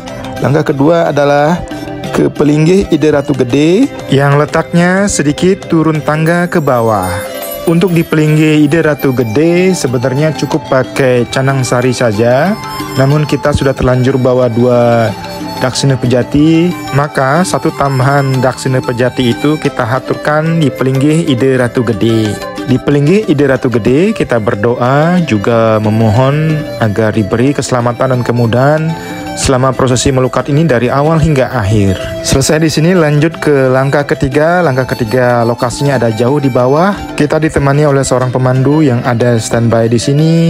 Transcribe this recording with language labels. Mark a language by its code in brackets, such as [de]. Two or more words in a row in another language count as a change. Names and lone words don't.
[id] Langkah kedua adalah ke pelinggih Ide Ratu Gede yang letaknya sedikit turun tangga ke bawah. Untuk di pelinggih Ide Ratu Gede sebenarnya cukup pakai canang sari saja, namun kita sudah terlanjur bawa 2 daksina pejati, maka 1 tambahan daksina pejati itu kita haturkan di pelinggih Ide Ratu Gede. Di pelinggih Ide Ratu Gede kita berdoa juga memohon agar diberi keselamatan dan kemudahan selama prosesi melukat ini dari awal hingga akhir. Selesai di sini lanjut ke langkah ketiga. Langkah ketiga lokasinya ada jauh di bawah. Kita ditemani oleh seorang pemandu yang ada standby di sini.